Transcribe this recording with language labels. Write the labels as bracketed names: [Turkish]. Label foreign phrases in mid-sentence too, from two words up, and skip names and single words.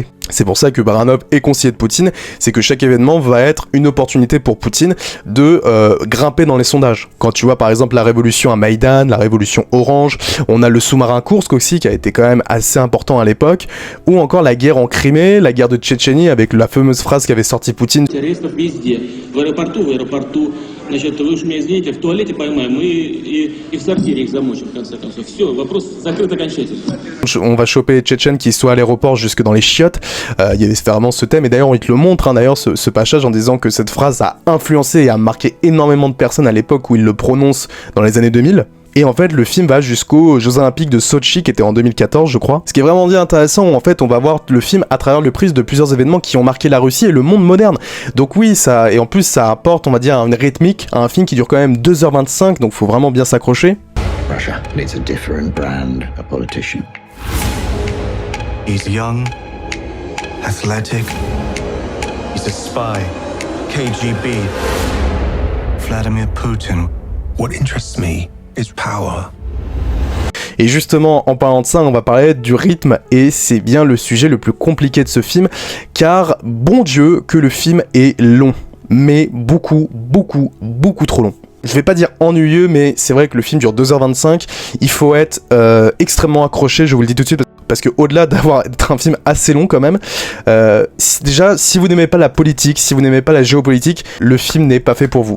[French] C'est pour ça que Baranov est conseiller de Poutine, c'est que chaque événement va être une opportunité pour Poutine de grimper dans les sondages. Quand tu vois par exemple la révolution à Maïdan, la révolution Orange, on a le sous-marin Kursk aussi qui a été quand même assez important à l'époque, ou encore la guerre en Crimée, la guerre de Tchétchénie avec la fameuse phrase qu'avait sortie Poutine. [Russian] Значит, вы уж меня извините, в туалете поймаем и в сортире их замочим, в конце концов. Все, вопрос закрыт окончательно. [French] On va choper les Tchétchènes qui soient à l'aéroport jusque dans les chiottes. Il y avait vraiment ce thème, et d'ailleurs il te le montre, hein, d'ailleurs ce passage en disant que cette phrase a influencé et a marqué énormément de personnes à l'époque où il le prononce dans les années 2000. Et en fait, le film va jusqu'aux Jeux Olympiques de Sochi, qui était en 2014, je crois. Ce qui est vraiment bien intéressant, où en fait, on va voir le film à travers le prisme de plusieurs événements qui ont marqué la Russie et le monde moderne. Donc oui, ça, et en plus, ça apporte, on va dire, une rythmique à un film qui dure quand même 2h25, donc faut vraiment bien s'accrocher. [English] Russia needs a different brand of politician. He's young, athletic, he's a spy, KGB, Vladimir Putin. What interests me is power. [French] Et justement, en parlant de ça, on va parler du rythme, et c'est bien le sujet le plus compliqué de ce film, car bon Dieu que le film est long, mais beaucoup trop long. Je vais pas dire ennuyeux, mais c'est vrai que le film dure 2h25, il faut être extrêmement accroché, je vous le dis tout de suite, parce que au-delà d'être un film assez long quand même, déjà, si vous n'aimez pas la politique, si vous n'aimez pas la géopolitique, le film n'est pas fait pour vous.